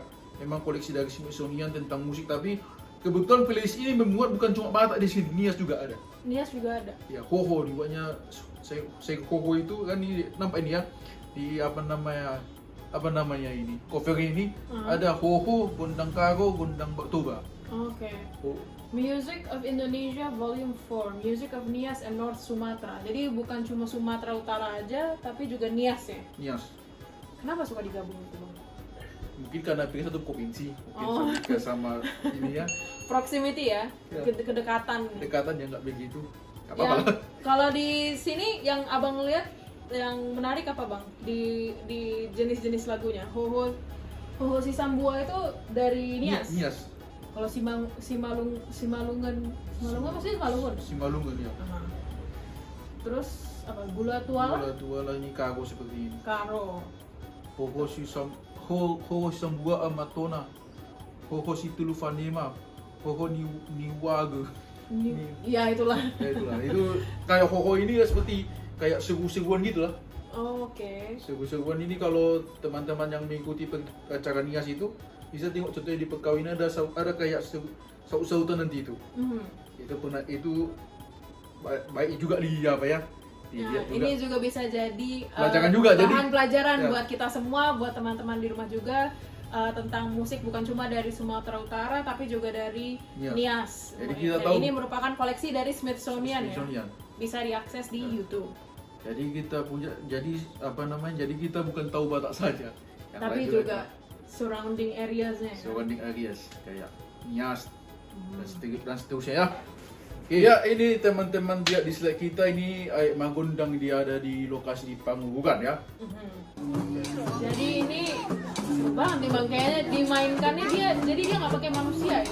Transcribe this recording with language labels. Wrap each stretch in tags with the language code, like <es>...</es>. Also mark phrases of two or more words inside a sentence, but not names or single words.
<id>Memang koleksi dari Smithsonian tentang musik tapi kebetulan playlist ini memuat bukan cuma Batak di sini, Nias juga ada. Nias juga ada. Ya, Hoho dibuatnya saya Hoho itu kan ini nampak ini ya di apa namanya ini cover ini ada Hoho, Gondang Karo, Gondang Baktoba. Oke. Oh, Music of Indonesia Volume 4, Music of Nias and North Sumatra. Jadi bukan cuma Sumatera Utara aja, tapi juga Nias ya. Nias. Kenapa suka digabung itu Bang? Mungkin karena pilih satu provinsi, Oh. mungkin sama ini ya Proximity ya, Ya. kedekatan. dekatan ya nggak begitu. Nggak Ya, apa-apa lah. kalau di sini yang abang lihat yang menarik apa Bang? Di jenis-jenis lagunya. Hoho si Sambua itu dari Nias. Nias. Kalau Simalungan maksudnya Simalungun. Simalungun ya. Aha. Terus apa? Gula Tuala, Tuala ini Karo seperti ini. Karo. Hoho si Sambua Amatona. Hoho si Tulufanema. Hoho Niwaga. Ya itulah. Ya itulah. Itu kayak Hoho ini ya seperti kayak seru-seruan gitu lah. Oke. Seru-seruan ini kalau teman-teman yang mengikuti acara Nias itu bisa tengok contohnya di perkawinan ada kayak sautan nanti itu. Itu baik juga di apa ya? Nah, Dilihat juga. ini juga bisa jadi Pelajaran juga, bahan jadi- pelajaran ya. buat kita semua, buat teman-teman di rumah juga tentang musik bukan cuma dari Sumatera Utara tapi juga dari Nias. Nias. Jadi kita Dan tahu- ini merupakan koleksi dari Smithsonian ya. Smithsonian. Bisa diakses di YouTube. Jadi kita punya jadi kita bukan tahu Batak saja. Yang Tapi lain juga</id> <en>surrounding areas-</en> <id>nya. Ya.</id> <en>surrounding areas</en> <id>kayak Nias dan seterusnya ya. Oke, ya ini teman-teman lihat di slide kita ini Magondang dia ada di lokasi di Pangubukan ya. Jadi ini seru banget nih Bang, kayaknya dimainkannya jadi dia nggak pakai manusia ya.</id>